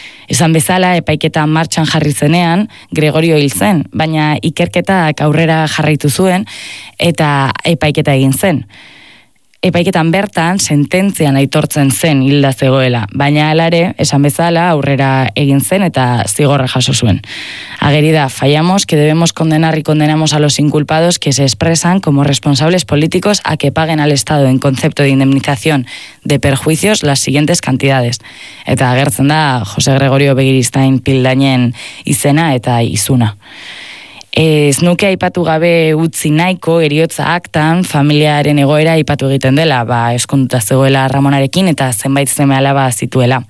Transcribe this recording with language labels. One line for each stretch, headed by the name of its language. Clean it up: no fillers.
Basque: Esan bezala, epaiketa martxan jarri zenean, Gregorio hil zen, baina ikerketak aurrera jarraitu zuen eta epaiketa egin zen. Epaiketan bertan, sententzian aitortzen zen hilda zegoela, baina alare, esan bezala, aurrera egin zen eta zigorra jaso zuen. Ageri da,
Spanish: fallamos, que debemos condenar y condenamos a los inculpados que se expresan como responsables políticos a que paguen al Estado en concepto de indemnización de perjuicios las siguientes cantidades.
Basque: Eta agertzen da, Jose Gregorio Begiristain Pildainen izena eta izuna. Ez nuke aipatu gabe utzi nahiko heriotza aktan familiaren egoera aipatu egiten dela, ba, eskonduta zegoela Ramonarekin eta zenbait seme alaba zituela.